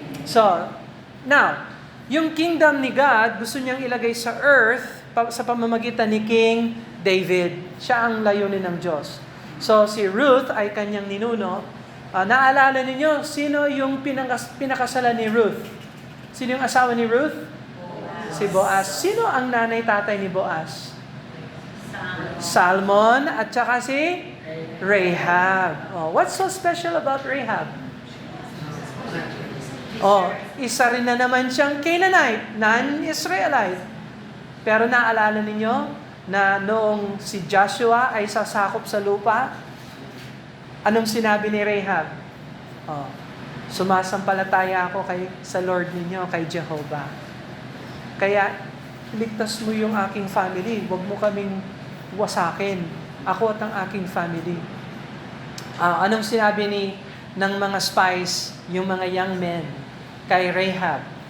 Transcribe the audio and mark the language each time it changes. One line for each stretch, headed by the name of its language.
Filipino: So, now, yung kingdom ni God, gusto niyang ilagay sa earth sa pamamagitan ni King David. Siya ang layunin ng Diyos. So si Ruth ay kanyang ninuno. Naalala ninyo, sino yung pinakasalan ni Ruth? Sino yung asawa ni Ruth? Si Boaz. Sino ang nanay-tatay ni Boaz? Salmon at saka si Rahab.
English: What's so special about Rahab?
Filipino: Isa rin na naman siyang Canaanite, non-Israelite. Pero naalala ninyo na noong si Joshua ay sasakop sa lupa, anong sinabi ni Rahab? Sumasampalataya ako sa Lord ninyo, kay Jehovah. Kaya, ligtas mo yung aking family. Huwag mo kaming wasakin. Ako at ang aking family. Anong sinabi ng mga spies, yung mga young men, kay Rahab?